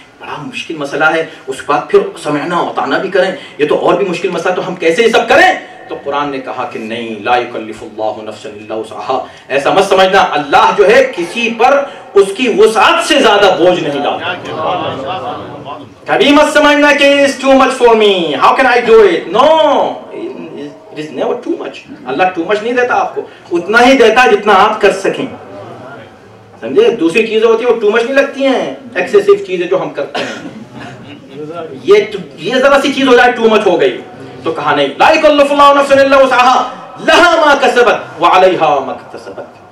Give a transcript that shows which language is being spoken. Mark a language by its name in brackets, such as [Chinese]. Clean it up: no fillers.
[Urdu] بڑا مشکل مسئلہ ہے. اس کے بعد پھر [Arabic] سمعنا وطعنا [Urdu] بھی کریں، یہ تو اور بھی مشکل مسئلہ. تو ہم کیسے یہ سب کریں؟ تو قرآن نے کہا کہ نہیں، [Arabic] لا یکلف اللہ نفسا الا وسعها. [Urdu] ایسا مت سمجھنا اللہ جو ہے کسی پر اس کی وسعت سے زیادہ بوجھ نہیں ڈالتا. کبھی مت سمجھنا کہ [English] it's too much for me, how can I do it? No, it is never too much. [Urdu] Allah [English] too much [Urdu] نہیں دیتا آپ کو، اتنا ہی دیتا جتنا آپ کر سکیں. سمجھے؟ دوسری چیزیں ہوتی ہیں وہ [English] too much [Urdu] نہیں لگتی ہیں، ایکسیسو چیزیں جو ہم کرتے ہیں. یہ ذرا سی چیز ہو جائے [English] too much [Urdu] ہو گئی تو کہا نہیں، [Arabic] لا یکلف اللہ نفسا الا وسعها لها ما کسبت وعلیہا ما اکتسبت.